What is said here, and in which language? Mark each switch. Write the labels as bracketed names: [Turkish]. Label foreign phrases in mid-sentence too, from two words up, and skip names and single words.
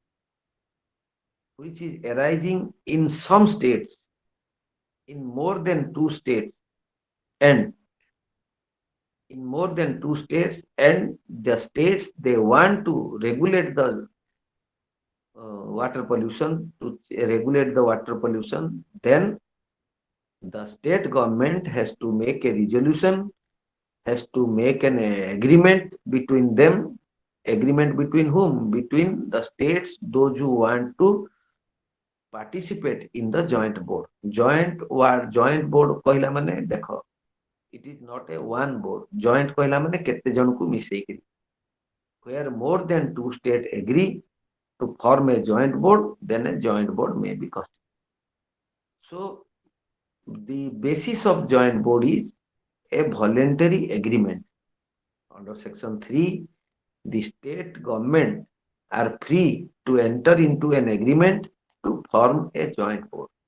[English] in some states, in more than two states, and the states they want to regulate the water pollution, then the state government has to make a resolution, has to make an agreement between them. Agreement between whom? Between the states, those who want to participate in the joint board. Joint board [Odia] କହଲା ମାନେ ଦେଖୋ, [English] it is not a one board. [Odia] Joint କହଲା ମାନେ କେତେ ଜଣ କୁ ମିଶେଇକି, [English] where more than two states agree to form a joint board, then a joint board may be constituted. So the basis of joint board is a voluntary agreement. Under section 3, the state government are free to enter into an agreement to form a joint board.